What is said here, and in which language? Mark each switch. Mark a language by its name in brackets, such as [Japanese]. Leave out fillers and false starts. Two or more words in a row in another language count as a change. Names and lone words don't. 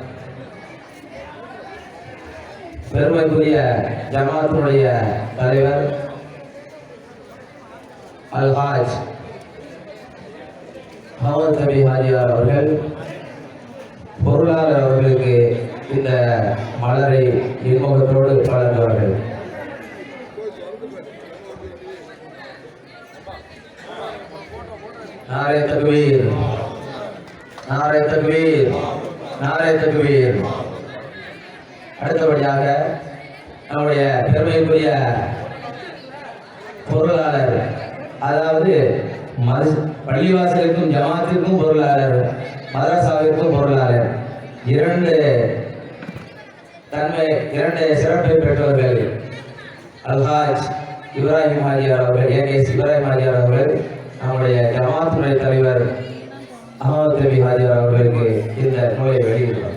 [Tamil] பெருமைக்குரிய ஜமாத்துடைய தலைவர் அல்ஹாஜ் முகமது நபி ஹாஜியார் அவர்கள், பொருளாளர் அவர்களுக்கு இந்த மலரை இன்முகத்தோடு வழங்குவார்கள். [Urdu] نعرۂ تکبیر، نعرۂ تکبیر، نعرۂ تکبیر. [Tamil] அடுத்தபடியாக நம்முடைய பெருமைக்குரிய பொருளாளர், அதாவது பள்ளிவாசலுக்கும் ஜமாத்திற்கும் பொருளாளர், மதரசாவிற்கும் பொருளாளர், இரண்டு சிறப்பை பெற்றவர்கள் அல்ஹாஜ் இப்ராஹிம் ஹாஜியார் அவர்கள், ஏகேஎஸ் இப்ராஹிம் ஹாஜியார் அவர்கள், நம்முடைய ஜமாத்துடைய தலைவர் அஹமது நபி ஹாஜியார் அவர்களுக்கு இந்த நூலை வெளியிடுவார்.